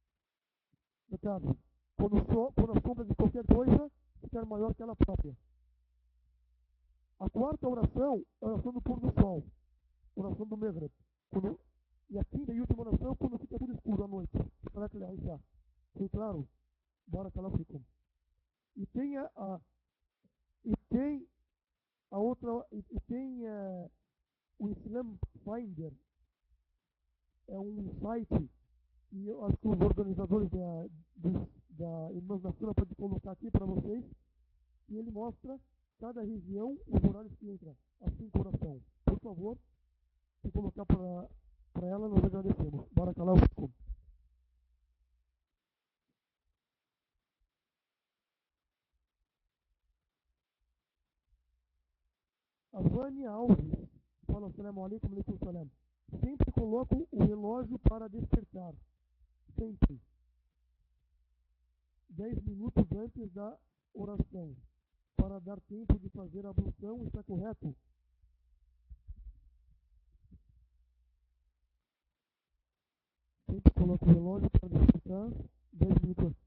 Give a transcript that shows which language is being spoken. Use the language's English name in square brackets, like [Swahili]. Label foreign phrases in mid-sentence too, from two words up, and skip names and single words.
[Portuguese] Quando a sombra de qualquer coisa ficar maior que ela própria. A quarta oração é a oração do pôr do sol, a oração do Maghrib. E a quinta e última oração quando fica tudo escuro à noite. Para que ele já. Foi claro? [Arabic] بارك الله فيكم. [Portuguese] E tem a outra, e tem o Islam Finder. É um site, e eu acho que os organizadores da Irmãs da Sura podem colocar aqui para vocês, e ele mostra cada região, os horários que entra, assim coração. Por favor, se colocar para ela, nós agradecemos. [Arabic] بارك الله فيكم. [Portuguese] A Vânia Alves fala [Arabic] السلام عليكم، عليكم السلام. [Portuguese] Sempre coloco o relógio para despertar. Sempre. 10 minutos antes da oração. Para dar tempo de fazer a ablução, está correto? Sempre coloco o relógio para despertar 10 minutos antes.